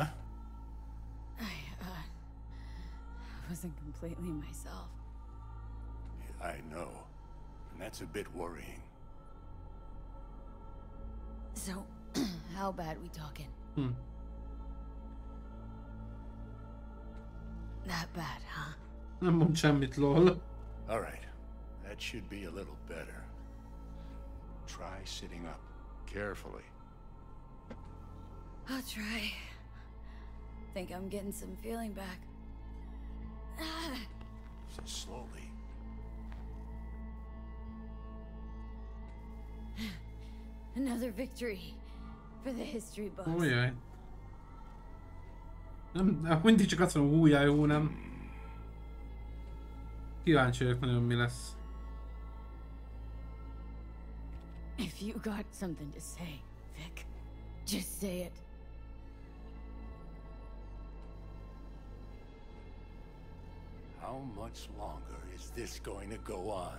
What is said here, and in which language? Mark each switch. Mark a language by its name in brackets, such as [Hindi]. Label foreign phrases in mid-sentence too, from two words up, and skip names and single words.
[English] I wasn't completely myself. I know. And that's a bit worrying. So, how bad we talking? That bad, huh? [Hungarian] Nem mond semmit, lol. [English] All right. That should be a little better. Try sitting up. Carefully. I'll try. Think I'm getting some feeling back. Slowly. Another victory for the history books. [Hungarian] Ujjaj. Nem, mindig csak azt mondom, ujjaj, nem. Kíváncsi vagyok nagyon, mi lesz. [English] If you got something to say, Vic, just say it. How much longer is this going to go on?